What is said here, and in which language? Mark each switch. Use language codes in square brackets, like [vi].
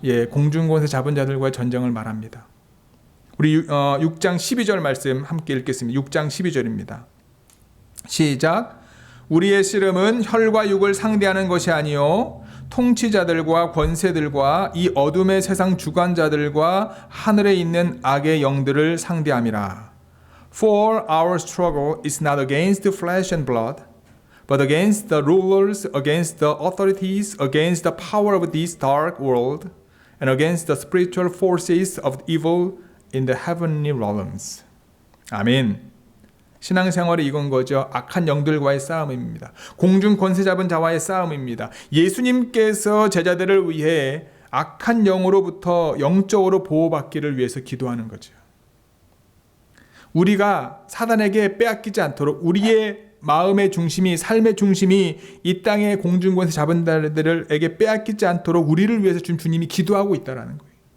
[ko] 공중권세 잡은 자들과의 전쟁을 말합니다. 우리 6장 12절 말씀 함께 읽겠습니다. 6장 12절입니다. 시작. 우리의 씨름은 혈과 육을 상대하는 것이 아니요 통치자들과 권세들과 이 어둠의 세상 주관자들과 하늘에 있는 악의 영들을 상대함이라. [en] For our struggle is not against flesh and blood, but against the rulers, against the authorities, against the power of this dark world, and against the spiritual forces of evil in the heavenly realms. [ko] 아멘. 신앙생활이 이건 거죠. 악한 영들과의 싸움입니다. 공중 권세 잡은 자와의 싸움입니다. 예수님께서 제자들을 위해 악한 영으로부터 영적으로 보호받기를 위해서 기도하는 거죠. 우리가 사단에게 빼앗기지 않도록 우리의 마음의 중심이, 삶의 중심이 이 땅의 공중 권세 잡은 자들에게 빼앗기지 않도록 우리를 위해서 주님이 기도하고 있다는 거예요.